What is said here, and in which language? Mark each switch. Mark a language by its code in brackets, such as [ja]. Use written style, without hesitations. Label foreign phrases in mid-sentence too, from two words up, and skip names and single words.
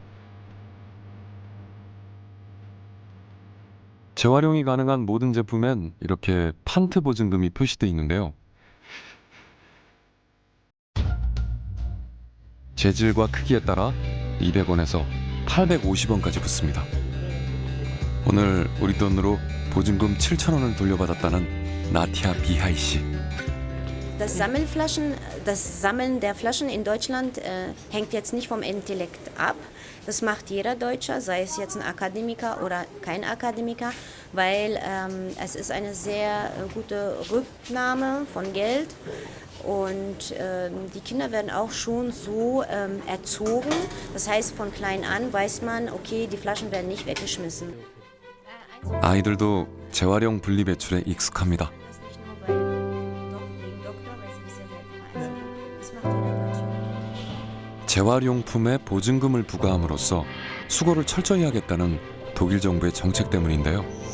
[ko] 재활용이 가능한 모든 제품엔 이렇게 판트 보증금이 표시되어 있는데요. 재질과 크기에 따라 200원에서 850원까지 붙습니다. 오늘 우리 돈으로 보증금 7,000원을 돌려받았다는 나티아 비하이 씨. [de] Das Sammeln der Flaschen in Deutschland hängt jetzt nicht vom Intellekt ab. Das macht jeder Deutscher, sei es jetzt ein Akademiker oder kein Akademiker, weil es ist eine sehr gute Rücknahme von Geld. Und die Kinder werden auch schon so erzogen. Das heißt, von klein an weiß man, okay, die Flaschen werden nicht weggeschmissen. [ko] 아이들도 재활용 분리배출에 익숙합니다. 재활용품에 보증금을 부과함으로써 수거를 철저히 하겠다는 독일 정부의 정책 때문인데요.